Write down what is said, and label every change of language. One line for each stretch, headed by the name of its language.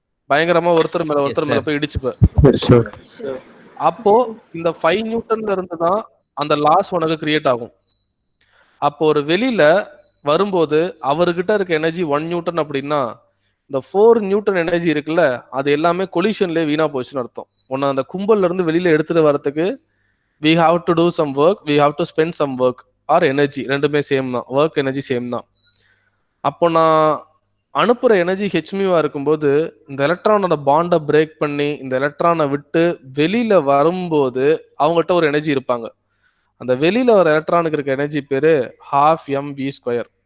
Tamil: பயங்கரமா ஒருத்தர் மேல போய் இடிச்சுப்ப. அப்போ இந்த 5 நியூட்டன்ல இருந்து தான் அந்த லாஸ் உனக்கு கிரியேட் ஆகும். அப்போ ஒரு வெளியில வரும்போது அவர்கிட்ட இருக்க எனர்ஜி 1 நியூட்டன் அப்படின்னா இந்த 4 நியூட்டன் எனர்ஜி இருக்குல்ல, அது எல்லாமே கொலிஷன்லேயே வீணா போச்சுன்னு அர்த்தம். உன்னை அந்த கும்பல்ல இருந்து வெளியில எடுத்துட்டு வரதுக்கு
English: we have to do some work,
Tamil: we have to spend some work. R energy, ரெண்டுமே சேம் தான், ஒர்க் எனர்ஜி சேம் தான். அப்போ நான் அனுப்புகிற எனர்ஜி ஹெச்மியூவா இருக்கும்போது இந்த எலக்ட்ரானோட பாண்டை பிரேக் பண்ணி இந்த எலக்ட்ரானை விட்டு வெளியில வரும்போது அவங்ககிட்ட ஒரு எனர்ஜி இருப்பாங்க. அந்த வெளியில வர எலக்ட்ரானுக்கு இருக்க எனர்ஜி பேரு 12mv².